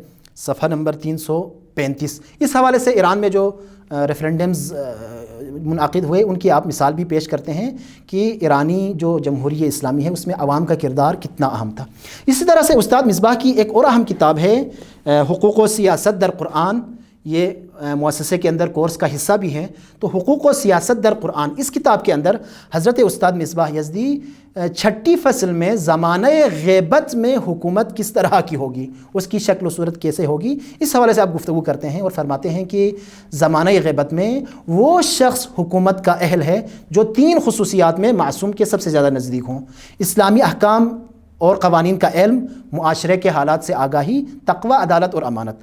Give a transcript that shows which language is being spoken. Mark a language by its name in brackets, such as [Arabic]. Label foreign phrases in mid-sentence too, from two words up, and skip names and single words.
[Urdu] صفحہ نمبر 335۔ اس حوالے سے ایران میں جو ریفرینڈمز منعقد ہوئے ان کی آپ مثال بھی پیش کرتے ہیں کہ ایرانی جو جمہوریہ اسلامی ہے اس میں عوام کا کردار کتنا اہم تھا۔ اسی طرح سے استاد مصباح کی ایک اور اہم کتاب ہے حقوق و سیاست در قرآن، یہ مؤسسے کے اندر کورس کا حصہ بھی ہے۔ تو حقوق و سیاست در قرآن، اس کتاب کے اندر حضرت استاد مصباح یزدی 6 فصل میں زمانہ غیبت میں حکومت کس طرح کی ہوگی، اس کی شکل و صورت کیسے ہوگی، اس حوالے سے آپ گفتگو کرتے ہیں اور فرماتے ہیں کہ زمانہ غیبت میں وہ شخص حکومت کا اہل ہے جو 3 خصوصیات میں معصوم کے سب سے زیادہ نزدیک ہوں: اسلامی احکام اور قوانین کا علم، معاشرے کے حالات سے آگاہی، تقوی، عدالت اور امانت۔